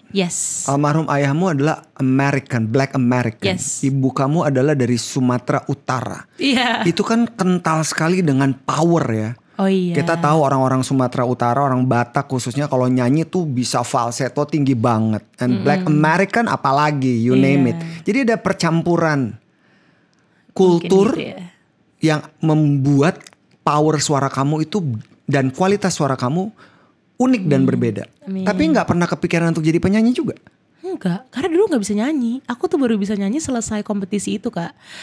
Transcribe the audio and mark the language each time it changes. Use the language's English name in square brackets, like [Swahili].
[English] Yes. [Indonesian] Almarhum ayahmu adalah American, Black American. [English] Yes. [Indonesian] Ibu kamu adalah dari Sumatera Utara. Iya. Itu kan kental sekali dengan power ya. Oh iya. Kita tahu orang-orang Sumatera Utara, orang Batak khususnya kalau nyanyi tuh bisa falsetto tinggi banget. [English] And Black American [Indonesian] apalagi, [English] you name it. [Indonesian] Jadi ada percampuran kultur gitu ya, yang membuat power suara kamu itu dan kualitas suara kamu unik dan berbeda. Amin. Tapi gak pernah kepikiran untuk jadi penyanyi juga? Enggak, karena dulu gak bisa nyanyi. Aku tuh baru bisa nyanyi selesai kompetisi itu Kak.